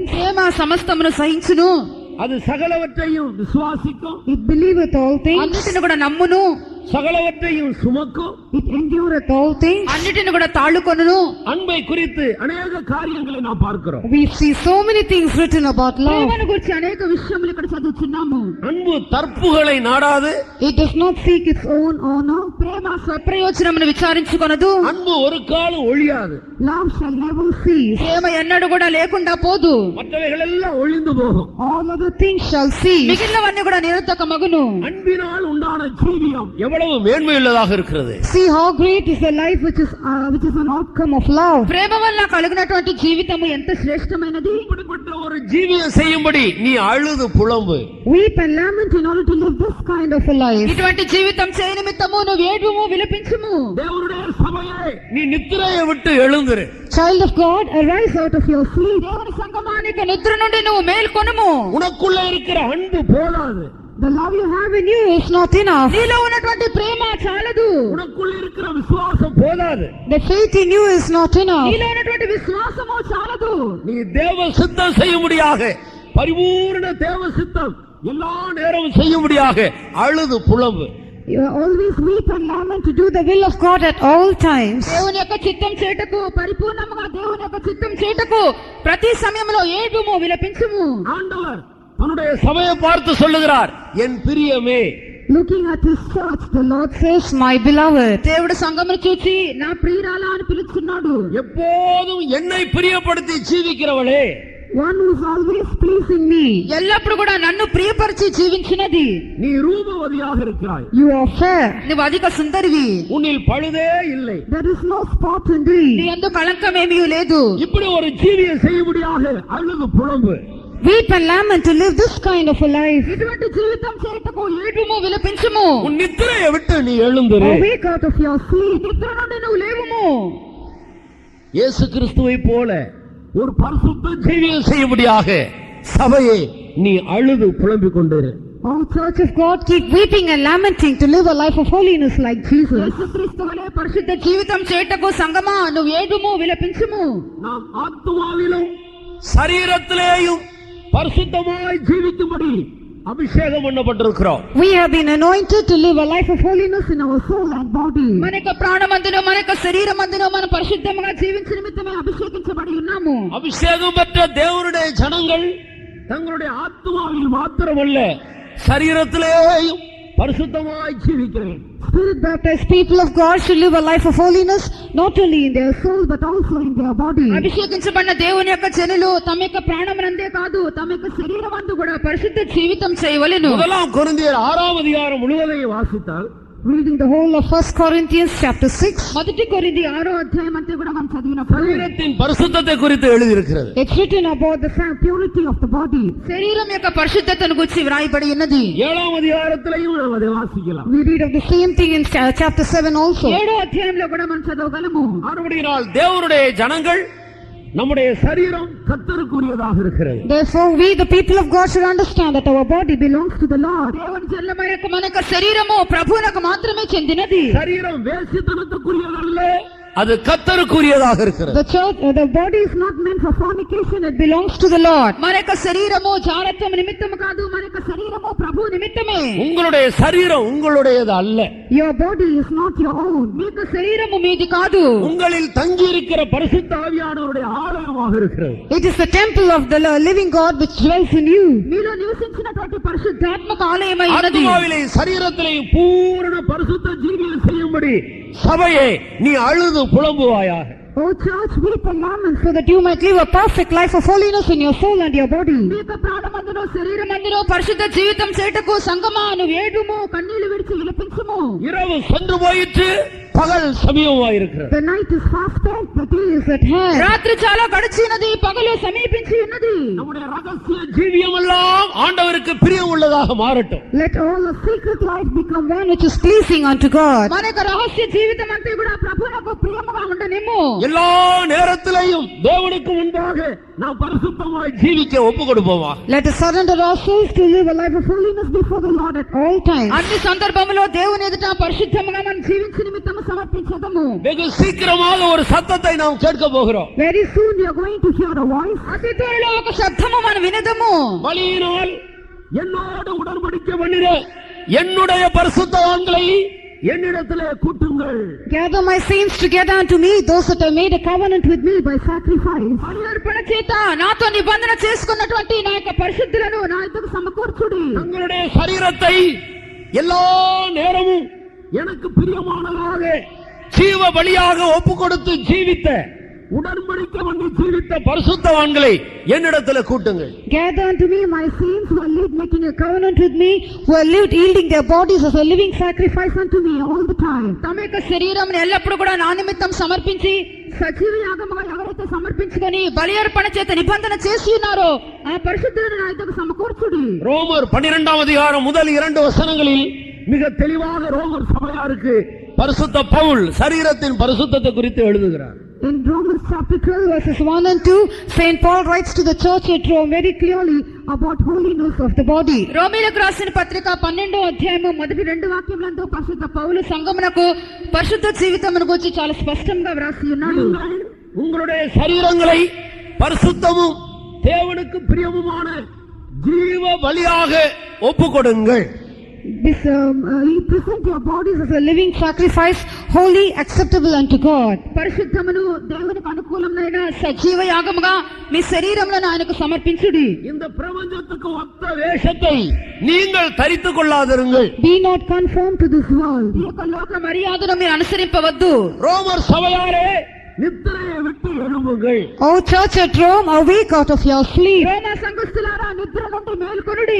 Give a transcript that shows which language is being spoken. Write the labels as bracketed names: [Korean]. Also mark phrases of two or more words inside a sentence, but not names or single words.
[Telugu] ప్రేమ సమస్తమును సహించును. [Tamil] அது சகலவற்றையும் விசுவாசிக்கும். [English] It believeth all things. [Telugu] అన్నిటిని కూడా నమ్మును. [Tamil] சகலவற்றையும் சுமக்கும். [English] It endureth all things. [Telugu] అన్నిటిని కూడా తాళుకొనును. [Tamil] அன்பை குறித்து அநேக காரியங்களை நாம் பார்க்கிறோம். [English] We see so many things written about love. [Telugu] ప్రేమను గురించి అనేక విషయములు ఇక్కడ చదువుతున్నాము. [Tamil] அன்பு தற்புகளை நாடாது. [English] It does not seek its own honor. [Telugu] ప్రేమ స్వప్రయోజనమును విచారించుకొనదు. [Tamil] அன்பு ஒரு காலம் ஒழியாது. [English] Love shall never cease. [Telugu] ప్రేమ ఎన్నడూ కూడా లేకుండా పోదు. [Tamil] மற்றவைகள் எல்லாம் ஒழிந்து போகும். [English] All other things shall cease. [Telugu] మిగిలినవన్నీ కూడా నిరర్థకమగును. [Tamil] அன்பினால் உண்டான ஜீவியம் எவ்வளவு மேன்மையுள்ளதாக இருக்கிறது. [English] See how great is the life which is an outcome of love. [Telugu] ప్రేమ వల్ల కలిగినటువంటి జీవితము ఎంత శ్రేష్టమైనది. [Tamil] இப்படிப்பட்ட ஒரு ஜீவியம் செய்யும்படி நீ அழுது புலம்பு. [English] Weep and lament in order to live this kind of a life. [Telugu] ఇటువంటి జీవితం చేయ నిమిత్తము నువ్వు ఏడుము విలపించుము. [Tamil] தேவனுடைய சபையே நீ நித்திரையை விட்டு எழுந்திரு. [English] Child of God, arise out of your sleep. [Telugu] దేవుని సంగమానికి నిద్ర నుండి నువ్వు మేల్కొనుము. [Tamil] உனக்குள்ள இருக்கிற அன்பு போதாது. [English] The love you have in you is not enough. [Telugu] నీలో ఉన్నటువంటి ప్రేమ చాలదు. [Tamil] உனக்குள்ள இருக்கிற விசுவாசம் போதாது. [English] The faith in you is not enough. [Telugu] నీలో ఉన్నటువంటి విశ్వాసము చాలదు. [Tamil] நீ தேவ சித்தம் செய்யும்படியாக பரிபூர்ண தேவ சித்தம் எல்லா நேரமும் செய்யும்படியாக அழுது புலம்பு. [English] You always weep and lament to do the will of God at all times. [Telugu] దేవుని యొక్క చిత్తం చేటకు పరిపూర్ణంగా దేవుని యొక్క చిత్తం చేటకు ప్రతి సమయంలో ఏడుము విలపించుము. [Tamil] ஆண்டவர் தன்னுடைய சபையை பார்த்து சொல்லுகிறார், என் பிரியமே. [English] Looking at his church, the Lord says, my beloved. [Telugu] దేవుడు సంఘమును చూసి నా ప్రియురాలా అని పిలుస్తున్నాడు. [Tamil] எப்போதும் என்னை பிரியப்படுத்தி ஜீவிக்கிறவளே, [English] One who is always pleasing me. [Telugu] ఎల్లప్పుడు కూడా నన్ను ప్రియపరిచి జీవించినది. [Tamil] நீ ரூபவதியாக இருக்கிறாய், [English] You are fair. [Telugu] నువ్వు అధిక సుందరివి. [Tamil] உன்னில் பழுதே இல்லை, [English] There is no spot in thee. [Telugu] నీ యందు కళంకమేమీ లేదు. [Tamil] இப்படி ஒரு ஜீவியை செய்யும்படியாக அழுது புலம்பு. [English] Weep and lament to live this kind of a life. [Telugu] ఇటువంటి జీవితం చేయుటకు ఏడుము విలపించుము. [Tamil] உன் நித்திரையை விட்டு நீ எழுந்துரு. [English] Awake out of your sleep. [Telugu] నిద్ర నుండి నువ్వు లేవుము. [Tamil] இயேசு கிறிஸ்துவை போல ஒரு பரிசுத்த ஜீவியை செய்யும்படியாக சபையை நீ அழுது புலம்பிக் கொண்டிரு. [English] Oh, Church of God, keep weeping and lamenting to live a life of holiness like Jesus. [Telugu] యేసుక్రీస్తు వలె పరిశుద్ధ జీవితం చేయుటకు సంగమా నువ్వు ఏడుము విలపించుము. [Tamil] நாம் ஆத்துமாவிலும் சரீரத்திலேயும் பரிசுத்தமாய் ஜீவிக்கும்படி அபிஷேகம் பண்ணப்பட்டிருக்கிறோம். [English] We have been anointed to live a life of holiness in our soul and body. [Telugu] మన యొక్క ప్రాణమందును మన యొక్క శరీరమందును మనం పరిశుద్ధంగా జీవించే నిమిత్తమే అభిషేకించబడి ఉన్నాము. [Tamil] அபிஷேகம் பெற்ற தேவனுடைய ஜனங்கள் தங்களுடைய ஆத்துமாவில் மாத்திரமல்ல சரீரத்திலேயும் பரிசுத்தமாய் ஜீவிக்கிறேன். [English] Spirit baptized people of God should live a life of holiness not only in their soul but also in their body. [Telugu] అభిషేకించబడిన దేవుని యొక్క జనులు తమ యొక్క ప్రాణమునందే కాదు తమ యొక్క శరీరమందు కూడా పరిశుద్ధ జీవితం చేయవలెను. [Tamil] முதலாம் கொரிந்தியர் 6ஆம் அதிகாரம் முழுவதையும் வாசித்தால், [English] Reading the whole of 1 Corinthians chapter 6. [Telugu] మొదటి కొరింథీ 6వ అధ్యాయం అంతా కూడా మనం చదివినప్పుడు [Tamil] சரீரத்தின் பரிசுத்தத்தை குறித்து எழுதியிருக்கிறது. [English] It's written about the purity of the body. [Telugu] శరీరం యొక్క పరిశుద్ధతను గురించి వ్రాయబడి ఉన్నది. [Tamil] 7ஆம் அதிகாரத்திலையும் நாம் அதை வாசிக்கலாம். [English] We read of the same thing in chapter 7 also. [Telugu] 7వ అధ్యాయంలో కూడా మనం చదవగలము. [Tamil] மறுபடியினால் தேவனுடைய ஜனங்கள் நம்முடைய சரீரம் கர்த்தருக்குரியதாக இருக்கிறது. [English] Therefore we the people of God should understand that our body belongs to the Lord. [Telugu] దేవుని జనులమైన మన యొక్క శరీరము ప్రభువునకు మాత్రమే చెందినది. [Tamil] சரீரம் வேசித்தனத்துக்குரியதல்ல, அது கர்த்தருக்குரியதாக இருக்கிறது. [English] The body is not meant for fornication, it belongs to the Lord. [Telugu] మన యొక్క శరీరము జారత్వం నిమిత్తము కాదు, మన యొక్క శరీరము ప్రభు నిమిత్తమే. [Tamil] உங்களுடைய சரீரம் உங்களுடையது அல்ல. [English] Your body is not your own. [Telugu] మీకు శరీరము మీది కాదు. [Tamil] உங்களில் தங்கி இருக்கிற பரிசுத்த ஆவியானவருடைய ஆலயமாக இருக்கிறது. [English] It is the temple of the living God which dwells in you. [Telugu] మీలో నివసించినటువంటి పరిశుద్ధాత్మక ఆలయమై ఉన్నది. [Tamil] ஆத்மாவிலே சரீரத்திலேயும் பூரண பரிசுத்த ஜீவியம் செய்யும்படி சபையே நீ அழுது புலம்புவாயாக. [English] O church, weep and lament so that you might live a perfect life of holiness in your soul and your body. [Telugu] మీ యొక్క ప్రాణమందును శరీరమందును పరిశుద్ధ జీవితం చేయుటకు సంగమా నువ్వు ఏడుము కన్నీళ్లు విడిచి విలపించుము. [Tamil] இரவு சென்று போயிற்று, பகல் சமீபமாயிருக்கிறது. [English] The night is fast spent, the day is at hand. [Telugu] రాత్రి చాలా గడిచినది, పగలు సమీపించి ఉన్నది. [Tamil] நம்முடைய ரகசிய ஜீவியம் எல்லாம் ஆண்டவருக்கு பிரியம் உள்ளதாக மாறட்டும். [English] Let all the secret life become one which is pleasing unto God. [Telugu] మన యొక్క రహస్య జీవితం అంతా కూడా ప్రభువునకు ప్రియముగా ఉండనిమ్ము. [Tamil] எல்லா நேரத்திலையும் தேவனுக்கு முன்பாக நாம் பரிசுத்தமாய் ஜீவிக்க ஒப்பு கொடுப்போமா. [English] Let us surrender ourselves to live a life of holiness before the Lord at all times. [Telugu] అన్ని సందర్భములో దేవుని ఎదుట పరిశుద్ధముగా మనం జీవించే నిమిత్తము సమర్పించదము. [Tamil] வெகு சீக்கிரமாக ஒரு சத்தத்தை நாம் கேட்க போகிறோம். [English] Very soon we are going to hear a voice. [Telugu] అతి త్వరలో ఒక శబ్దము మనం వినదము. [Tamil] பலியினால் என்னோடு உடன்படிக்கை பண்ணின என்னுடைய பரிசுத்தவான்களை என்னிடத்திலே கூட்டுங்கள். [English] Gather my saints together unto me, those that have made a covenant with me by sacrifice. [Telugu] బలిఅర్పణ చేత నాతో నిబంధన చేసుకున్నటువంటి నా యొక్క పరిశుద్ధులను నా యొద్దకు సమకూర్చుడి. [Tamil] தங்களுடைய சரீரத்தை எல்லா நேரமும் எனக்கு பிரியமானதாக ஜீவ பலியாக ஒப்பு கொடுத்து ஜீவித்த உடன்படிக்கை பண்ணி ஜீவித்த பரிசுத்தவான்களை என்னிடத்தில் கூட்டுங்கள். [English] Gather unto me my saints who have lived making a covenant with me, who have lived yielding their bodies as a living sacrifice unto me all the time. [Telugu] తమ యొక్క శరీరం ఎల్లప్పుడూ కూడా నా నిమిత్తం సమర్పించి సజీవ యాగముగా ఎవరైతే సమర్పించుకొని బలి అర్పణ చేత నిబంధన చేసి ఉన్నారో ఆ పరిశుద్ధులను నా యొద్దకు సమకూర్చుడి. [Tamil] ரோமர் 12ஆம் அதிகாரம் முதல் 2 வசனங்களில் மிக தெளிவாக ரோமர் சபையாருக்கு பரிசுத்த பவுல் சரீரத்தின் பரிசுத்தத்தை குறித்து எழுதுகிறார். [English] In Romans chapter 12 verses 1 and 2, Saint Paul writes to the church at Rome very clearly about holiness of the body. [Telugu] రోమీయులకు రాసిన పత్రిక 12వ అధ్యాయము మొదటి 2 వాక్యములందు పరిశుద్ధ పౌలు సంఘమునకు పరిశుద్ధ జీవితమును గురించి చాలా స్పష్టంగా వ్రాసి ఉన్నాడు. [Tamil] உங்களுடைய சரீரங்களை பரிசுத்தமும் தேவனுக்கு பிரியமுமான ஜீவ பலியாக ஒப்பு கொடுங்கள். [English] you present your bodies as a living sacrifice, holy, acceptable unto God. [Telugu] పరిశుద్ధమును దేవునికి అనుకూలమైన సజీవ యాగముగా మీ శరీరములను ఆయనకు సమర్పించుడి. [Tamil] இந்த பிரபஞ்சத்துக்கு ஒத்த வேஷத்தை நீங்கள் தரித்துக் கொள்ளாதிருங்கள். [English] Be not conformed to this world. [Telugu] ఈ యొక్క లోక మర్యాదను మీరు అనుసరింపవద్దు. [Tamil] ரோமர் சபையாரே, நித்திரையை விட்டு எழும்புங்கள். [English] O church at Rome, awake out of your sleep. [Telugu] రోమా సంఘస్థులారా నిద్ర నుండి మేల్కొనుడి.